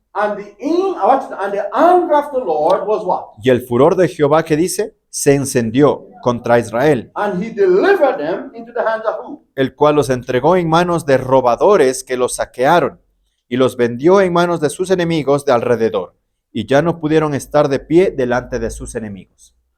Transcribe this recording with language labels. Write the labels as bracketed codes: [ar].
[en] And the anger of the Lord was what? [es] Y el furor de Jehová, ¿qué dice? Se encendió contra Israel, [en] And he delivered them into the hands of who? [es] el cual los entregó en manos de robadores que los saquearon, y los vendió en manos de sus enemigos de alrededor, y ya no pudieron estar de pie delante de sus enemigos.